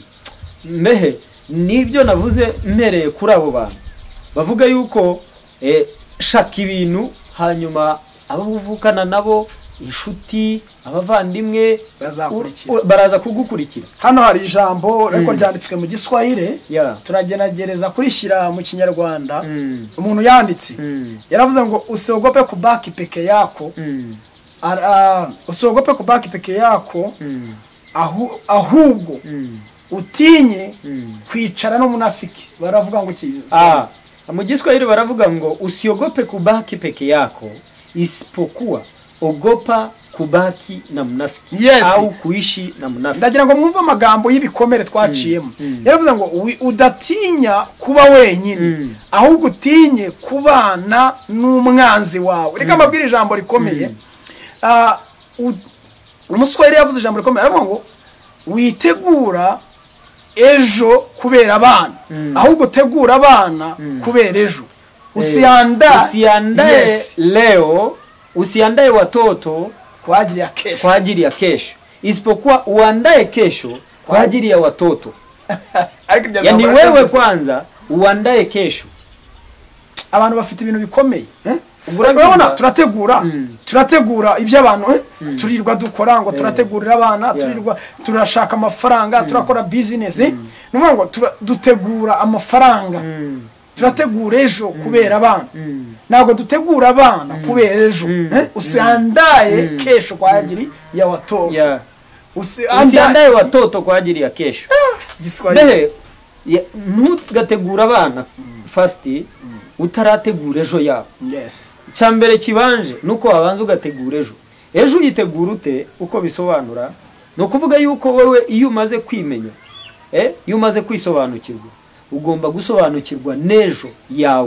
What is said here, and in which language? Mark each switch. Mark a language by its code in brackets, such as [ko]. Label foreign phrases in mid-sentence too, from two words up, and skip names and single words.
[rw] mbehe nibyo navuze mpereye kuri abo bantu bavuga yuko shaka ibintu, hanyuma abo uvukana nabo, inshuti, abavandimwe baraza kugukurikira. hano hari ijambo ariko ryanditswe mu Giswahili, turagenagereza kurishyira mu Kinyarwanda. umuntu yanditse yaravuze ngo [sw] usiogope kubaki peke yako, usiogope kubaki peke yako, [rw] ahubwo utinye kwicara n'umunafiki. baravuga ngo mu Giswahili baravuga ngo [sw] usiogope kubaki peke yako, isipokuwa ogopa kubaki na mnafiki. au kuishi na mnafiki. [rw] ndagira ngo mwumve amagambo y'ibikomere twaciyemo. yaravuze ngo udatinya kuba wenyine, ahubwo utinye kubana n'umwanzi wawe. reka mbabwire ijambo rikomeye. umuswahili yavuze ijambo rikomeye, aravuga ngo witegura ejo kubera abana, ahubwo utegura abana kubera ejo. [sw] usiandae leo, usiandae watoto kwa ajili ya kesho, isipokuwa uandae kesho kwa ajili ya watoto. yani wewe kwanza uandae kesho. [rw] abantu bafite ibintu bikomeye. urabona turategura ibyo abantu turirwa dukora, ngo turategurira abana, turashaka amafaranga, turakora business. nuvuga ngo dutegura amafaranga turategura ejo kubera abana ntabwo dutegura abana kubera ejo [sw] usiandaye kesho kwa ajili ya watoto usiandaye watoto kwa ajili ya kesho [rw] Behe ntugategura abana fasti utarategura ejo yabo cyambere kibanje nuko wabanza ugategura ejo uyitegura ute uko bisobanura no kuvuga yuko wewe iyo umaze kwimenya iyo umaze kwisobanukirwa ugomba gusobanukirwa nejo yawe